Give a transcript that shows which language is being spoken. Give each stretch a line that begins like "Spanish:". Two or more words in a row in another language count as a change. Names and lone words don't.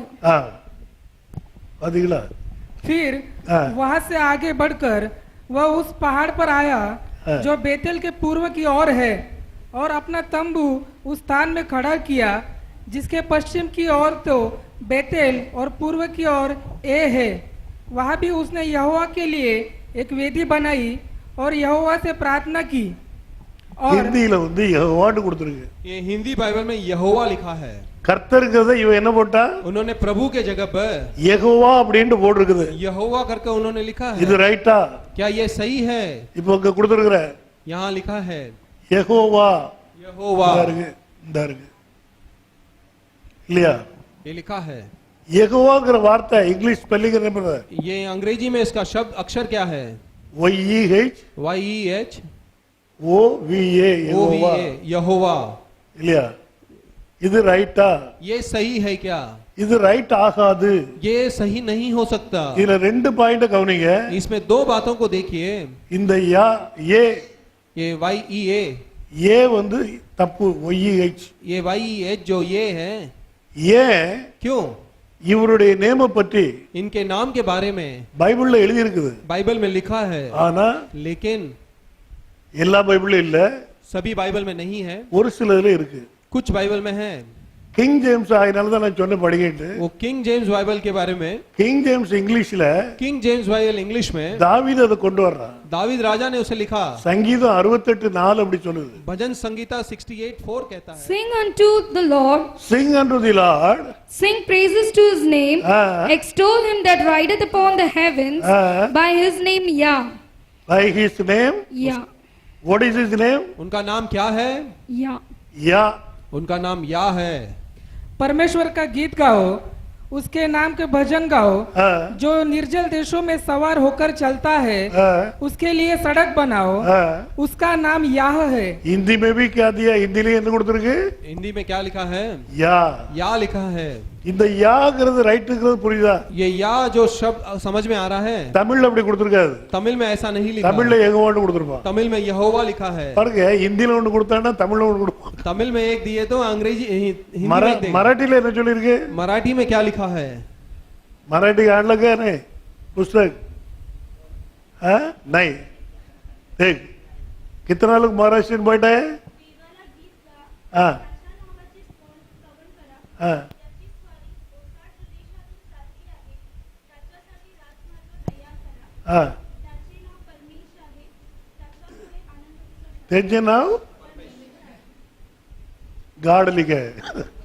Tamil: பாத்தீங்களா?
Hindi: फिर वहां से आगे बढ़कर वह उस पहाड़ पर आया जो बेतेल के पूर्व की ओर है, और अपना तंबू उस स्थान में खड़ा किया जिसके पश्चिम की ओर तो बेतेल और पूर्व की ओर ए है. वहां भी उसने यहोवा के लिए एक वेदी बनाई और यहोवा से प्रार्थना की. और
Tamil: ஹிந்தியில வந்து யெகோவான்னு கொடுத்திருக்கு.
Hindi: ये हिंदी बाइबल में यहोवा लिखा है.
Tamil: கர்த்தர்ங்கறத இவன் என்ன போட்டா?
Hindi: उन्होंने प्रभु के जगह पर
Tamil: யெகோவா அப்படினு போட்டுருக்குது.
Hindi: यहोवा करके उन्होंने लिखा है.
Tamil: இது ரைட்டா?
Hindi: क्या ये सही है?
Tamil: இப்போ இங்க கொடுத்திருக்கிற
Hindi: यहाँ लिखा है
Tamil: யெகோவா.
Hindi: यहोवा
Tamil: இந்த இருக்கு இல்லையா?
Hindi: ये लिखा है.
Tamil: யெகோவாங்கற வார்த்தை
English: English spelling
Tamil: என்ன பண்றது?
Hindi: ये अंग्रेजी में इसका शब्द अक्षर क्या है?
English: YEH YEH OVA யெகோவா
Hindi: यहोवा।
Tamil: இல்லையா? இது ரைட்டா?
Hindi: ये सही है क्या?
Tamil: இது ரைட் ஆகாது.
Hindi: ये सही नहीं हो सकता।
Tamil: இதுல ரெண்டு பாயிண்ட் கவனிங்க.
Hindi: इसमें दो बातों को देखिए।
Tamil: இந்த யா ஏ
Hindi: ये YEA,
Tamil: ஏ வந்து தப்பு. OEH
Hindi: ये YEH जो ये है,
Tamil: ஏன்
Hindi: क्यों?
Tamil: இவருடைய நேம பற்றி
Hindi: इनके नाम के बारे में
Tamil: பைபிள்ல எழுதி இருக்குது.
Hindi: बाइबल में लिखा है,
Tamil: ஆனா
Hindi: लेकिन
Tamil: எல்லா பைபிளும் இல்ல,
Hindi: सभी बाइबल में नहीं है,
Tamil: ஒரு சிலதுல இருக்கு.
Hindi: कुछ बाइबल में है।
Tamil: கிங் ஜேம்ஸ் ஆயினால தான் நான் சொன்ன படிக்கிட்டு.
Hindi: वो किंग जेम्स बाइबल के बारे में,
Tamil: கிங் ஜேம்ஸ் இங்கிலீஷ்ல
Hindi: किंग जेम्स बाइबल इंग्लिश में
Tamil: தாவீது அதை கொண்டு வர்றான்.
Hindi: दावीद राजा ने उसे लिखा।
Tamil: சங்கீதம் 68:4 அப்படி சொல்லுது.
Hindi: भजन संगीता 68:4 कहता है,
English: Sing unto the Lord, Sing unto the Lord, sing praises to his name, Ah. extol him that rideth upon the heavens, Ah. by his name Yah. by his name. Yah. What is his name?
Hindi: उनका नाम क्या है?
English: Yah.
Hindi: या उनका नाम या है। परमेश्वर का गीत गाओ, उसके नाम के भजन गाओ। हाँ, जो निर्जल देशों में सवार होकर चलता है, हाँ, उसके लिए सड़क बनाओ। हाँ। उसका नाम याह है। हिंदी में भी क्या दिया?
Tamil: हिंदीலயும் என்ன கொடுத்திருக்கு?
Hindi: हिंदी में क्या लिखा है? या। या लिखा है।
Tamil: இந்த யாங்கிறது ரைட்ங்கிறது புரியுதா?
Hindi: ये या जो शब्द समझ में आ रहा है,
Tamil: தமிழ்ல அப்படி கொடுத்திருக்காது.
Hindi: तमिल में ऐसा नहीं लिखा।
Tamil: தமிழ்ல யெகோவான்னு கொடுத்திருப்பான்.
Hindi: तमिल में यहोवा लिखा है।
Tamil: பாருங்க, ஹிந்தில ஒன்னு கொடுத்தானா தமிழ்ல ஒன்னு கொடுப்பான்.
Hindi: तमिल में एक दिए तो अंग्रेजी हिंदी में एक देंगे।
Tamil: मराठीல என்ன சொல்லி இருக்கு?
Hindi: मराठी में क्या लिखा है? मराठी आण लगा है पुस्तक? हाँ नहीं। देख कितना लोग महाराष्ट्र बैठा है? हाँ हाँ हाँ
Marathi: त्यांचे नाव
Hindi: गाड लिखा है.